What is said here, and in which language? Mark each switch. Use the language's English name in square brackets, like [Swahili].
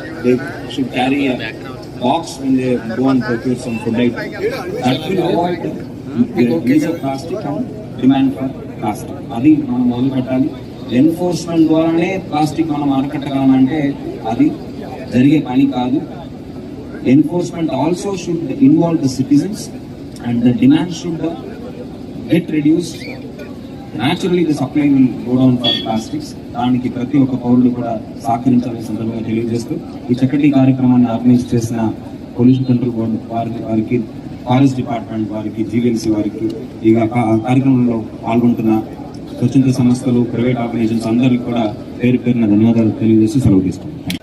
[English] They should carry a box when they go and procure some food item. That will avoid use of plastic and demand for plastic. [Telugu] అది మనం మొదలు పెట్టాలి. Enforcement ద్వారానే plastic మనం అరికట్టగలమంటే అది జరిగే పని కాదు. [English] Enforcement also should involve the citizens and the demand should get reduced. Naturally the supply will go down for plastics. [Telugu] దానికి ప్రతి ఒక్క పౌరుడు కూడా సహకరించాలని సందర్భంగా తెలియజేస్తూ ఈ చక్కటి కార్యక్రమాన్ని ఆర్గనైజ్ చేసిన పొల్యూషన్ కంట్రోల్ బోర్డు వారికి, ఫారెస్ట్ డిపార్ట్మెంట్ వారికి, జీవీఎంసీ వారికి, ఈ కార్యక్రమంలో పాల్గొంటున్న స్వచ్ఛంద సంస్థలు, ప్రైవేట్ ఆర్గనైజేషన్స్ అందరికీ కూడా పేరు పేరున ధన్యవాదాలు తెలియజేసి సెలవు తీసుకుంటాం.